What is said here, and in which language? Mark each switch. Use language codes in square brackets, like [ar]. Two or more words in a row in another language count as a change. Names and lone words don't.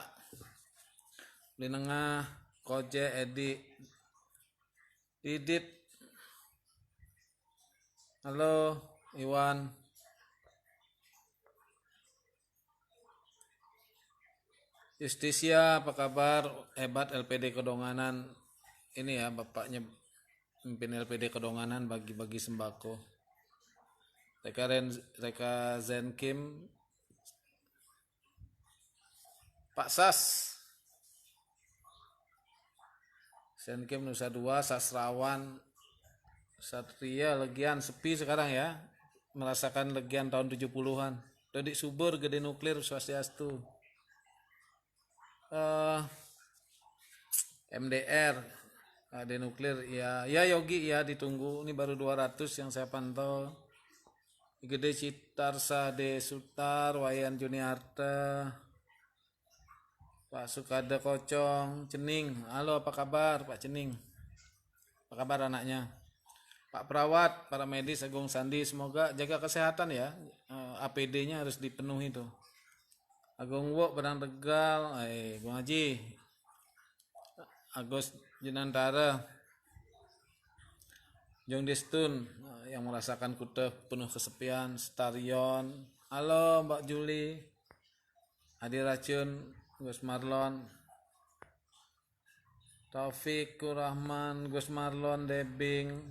[id] Di tengah Koje, Edi, Didit, halo Iwan. Justisia, apa kabar? Hebat LPD Kedonganan. Ini ya bapaknya pimpin LPD Kedonganan, bagi-bagi sembako. Reka Zenkim, Pak Sas, Zenkim Nusa Dua, Sastrawan, Satria, Legian, sepi sekarang ya. Merasakan Legian tahun 70-an. Dodik Subur, Gede Nuklir, Swastiastu. MDR, Gede Nuklir, ya Yogi ya ditunggu. Ini baru 200 yang saya pantau. Gede Citarsa, De Sutar, Wayan Juniarta, Pak Sukada Kocong, Cening. Halo, apa kabar Pak Cening? Apa kabar anaknya? Pak Perawat, para medis Agung Sandi, semoga jaga kesehatan ya. APD-nya harus dipenuhi tuh. Agung Wo, Padang Tegal, Bung Haji, Agus Jenantara, Jong Destun, yang merasakan Kute penuh kesepian, Starion, halo Mbak Juli, Adi Racun, Gus Marlon, Taufik Kurahman, Gus Marlon, Debing.